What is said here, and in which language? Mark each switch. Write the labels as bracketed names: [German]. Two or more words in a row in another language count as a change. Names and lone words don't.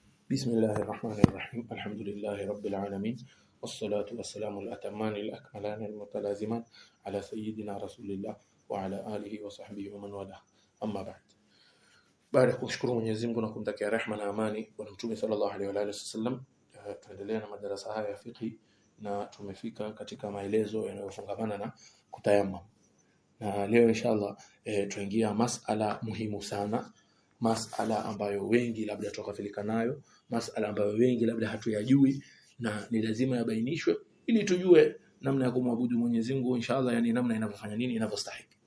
[Arabic] بسم الله الرحمن الرحيم الحمد لله رب العالمين والصلاة والسلام الأتمان الأكملان المتلازمان على سيدنا رسول الله وعلى آله وصحبه ومن والاه أما بعد. [Swahili] Baada ya kumshukuru Mwenyezi Mungu na kumtakia rehema na amani Bwana Mtume [Arabic] صلى الله عليه وسلم, [Swahili] tuendelea na madarasa haya ya fiqh na tumefika katika maelezo yanayofungamana na kutayammum. Na leo inshallah tuingia masala muhimu sana, masala ambayo wengi labda tukafilika nayo, masala ambayo wengi labda hatuyajui na ni lazima yabainishwe ili tujue namna ya kumwabudu Mwenyezi Mungu inshallah, yani namna inavyofanya nini inavyostahili.